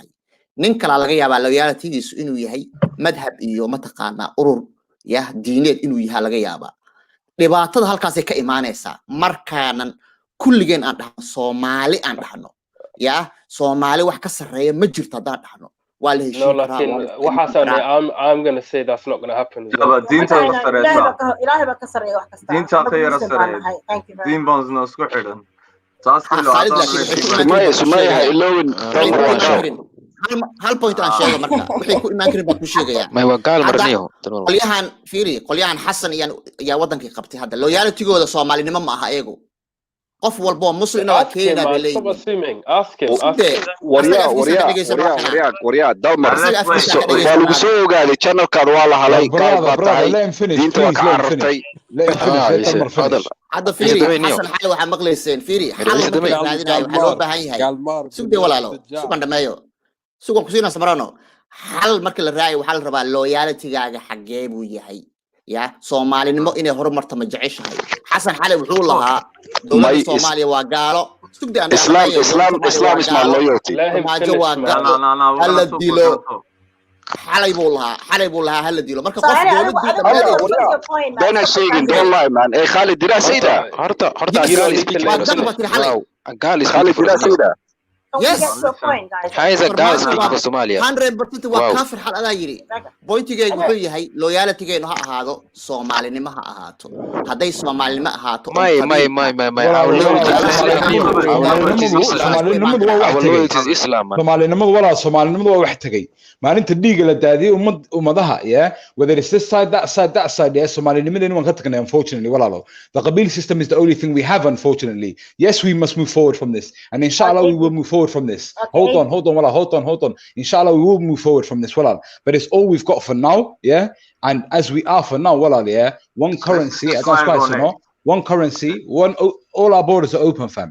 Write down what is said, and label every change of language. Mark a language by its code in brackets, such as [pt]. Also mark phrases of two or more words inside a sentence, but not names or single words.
[so] Nin kale laga yaabaa loyalty-giisu inuu yahay madhab iyo mataqaanaa urur diineed inuu yahay laga yaabaa. Dhibaatada halkaas ay ka imaanaysaa markaanan kulligeen aan dhahno Soomaali aan dhahno. Soomaali wax ka sareeya ma jirto haddaan dhahno. [en] No, I'm gonna say that's not gonna happen. [so] hal point aan sheego marka wixii ku imaan karin baa ku sheegaya ma waa gaal marniyo qolyahan Xasan iyo wadankii qabtay hadda loyalty-gooda Soomaalinimo ma aha ayagu qof walba oo muslim waa [en] Ask him, Kenya man. [so] bay [en] Stop [so] leeyihiin [en] assuming. Ask him. Ask [so] sugde [en] him. [so] asaga afkiisa ka dhegeysan waa kana waryaa dalmar asaga afkiisa ka waa dhegeysan lagu soo ogaaday channelkan waa la halay gaal baa tahay [en] let him finish [so] diinta waa [en] please [so] ka [en] let him [so] carartay [en] finish let him finish let Dalmar finish [so] hadda fiiri xasan xali waxa maqlayseen fiiri xal markii la raadinayo waxa loo baahan yahay sugde walaalo sugan dhameeyo sugan ku siina samarano xal markii la raayo waxa la rabaa loyalty-gaaga xagee buu yahay ya Soomaalinimo inay horumarto ma jeceshahay xasan xali wuxuu lahaa dowladda Soomaaliya waa gaalo sugde aan [en] Islam is my loyalty [so] maajo waa gaalo hala dilo xalay buu lahaa hala dilo marka qof dowladii dana sheegin [en] don't lie man [so] Khalid dirasida horta Khalid dirasida [en] Yes. How is a guy speaking for Somalia? [so] 100% waa kafir xal adaa yiri. Pointigeedu wuxuu yahay loyalty-geenu ha ahaado Soomaalinimo ha ahaato. Hadday Soomaalinimo ahaato Soomaalinimadu walaa Soomaalinimadu waa wax tagay. Maalinta dhiiga la daadiyay ummadaha [en] whether it's this side that side [so] Soomaalinimadeennu waan ka tagnay unfortunately walaalo. [en] The Qabeel system is the only thing we have unfortunately. Yes, we must move forward from this and inshallah we will move forward from this. Hold on. Inshallah, we will move forward from this. But it's all we've got for now, And as we are for now, one currency, one currency, all our borders are open, fam.